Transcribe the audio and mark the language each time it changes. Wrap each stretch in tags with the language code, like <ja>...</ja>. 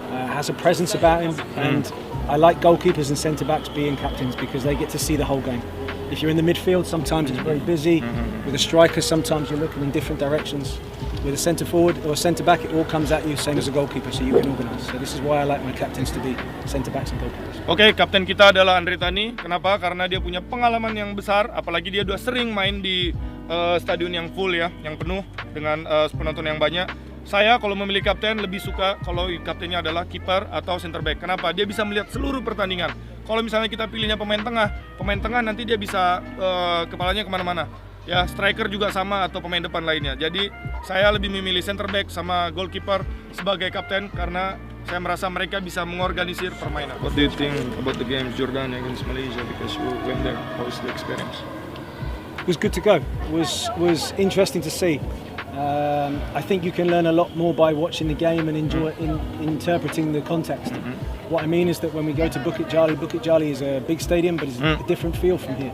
<en>Has a presence about him, and I like goalkeepers and centre backs being captains because they get to see the whole game. If you're in the midfield, sometimes it's very busy. With a striker, sometimes you're looking in different directions. With a centre forward or a centre back, it all comes at you, same as a goalkeeper, so you can organise. So this is why I like my captains to be centre backs and goalkeepers.</en> <id>Oke, kapten kita adalah Andre Tani. Kenapa? Karena dia punya pengalaman yang besar, apalagi dia udah sering main di stadion yang full ya, yang penuh dengan penonton yang banyak. Saya kalau memilih kapten lebih suka kalau kaptennya adalah kiper atau center back. Kenapa? Dia bisa melihat seluruh pertandingan. Kalau misalnya kita pilihnya pemain tengah nanti dia bisa kepalanya kemana-mana. Ya, striker juga sama atau pemain depan lainnya. Jadi saya lebih memilih center back sama goalkeeper sebagai kapten karena saya merasa mereka bisa mengorganisir permainan.</id> <en>What do you think about the game Jordan against Malaysia because you went there? How was the experience? It was good to go. It was interesting to see. I think you can learn a lot more by watching the game and interpreting the context. What I mean is that when we go to Bukit Jalil is a big stadium, but it's a different feel from here.</en>